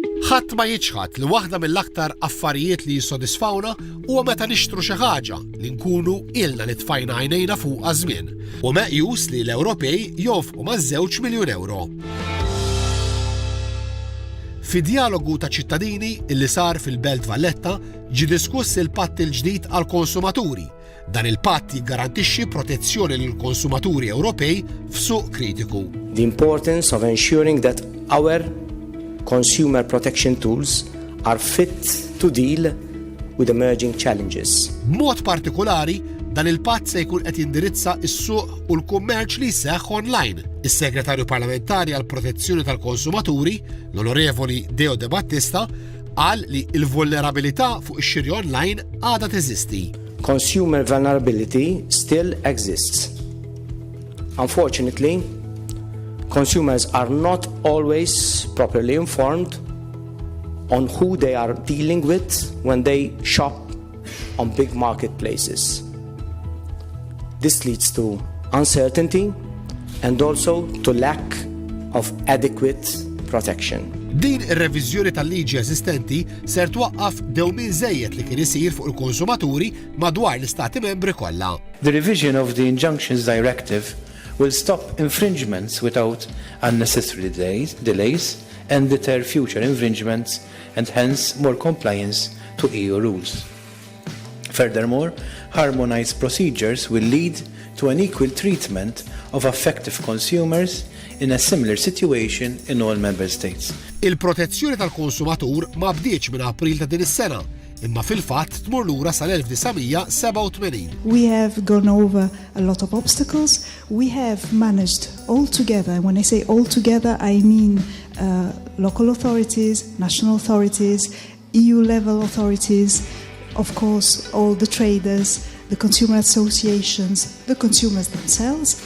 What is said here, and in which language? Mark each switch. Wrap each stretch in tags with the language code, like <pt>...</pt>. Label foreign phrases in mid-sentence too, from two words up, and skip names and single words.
<mt>Ħadd ma jiġħad li waħda mill-aktar affarijiet li jissodisfawna huwa meta nixtru xi ħaġa li nkunu ilna li tfajna għajnejna fuqha żmien u meqjus li l-Ewropej jonfqu maż-2 miljun euro. Fi Djalogu ta' ċittadini illi sar fil-Belt Valletta ġie diskuss il-patt il-ġdid għall-Konsumaturi. Dan il-patt jiggarantixxi protezzjoni lill-konsumaturi Ewropej f'suq kritiku.</mt> <en>The importance of ensuring that our consumer protection tools are fit to deal with emerging challenges.</en> <mt>B'mod partikolari, dan il-patt se jkun qed jindirizza s-suq u l-kummerċ li jseħħ online. Is-Segretarju Parlamentari għall Protezzjoni tal-Konsumaturi, l-Onorevoli Deo Debattista, qal li l-vulnerabilità fuq ix-xiri online għadha teżisti.</mt> <en>Consumer vulnerability still exists. Unfortunately, consumers are not always properly informed on who they are dealing with when they shop on big marketplaces. This leads to uncertainty and also to lack of adequate protection.</en> <mt>Din ir-reviżjoni tal-liġi eżistenti ser twaqqaf dewmien żejjed li kien isir fuq il-konsumaturi madwar l-istati membri kollha.</mt> <en>The revision of the Injunctions Directive will stop infringements without unnecessary delays and deter future infringements and hence more compliance to EU rules. Furthermore, harmonized procedures will lead to an equal treatment of affected consumers in a similar situation in all member states.</en> <mt>Il-protezzjoni tal-konsumatur ma bdietx minn April ta' din is-sena, imma fil-fatt tmur lura sal-1987.</mt> <en>We have gone over a lot of obstacles. We have managed all together, when I say all together, I mean local authorities, national authorities, EU-level authorities, of course, all the traders, the consumer associations, the consumers themselves.</en>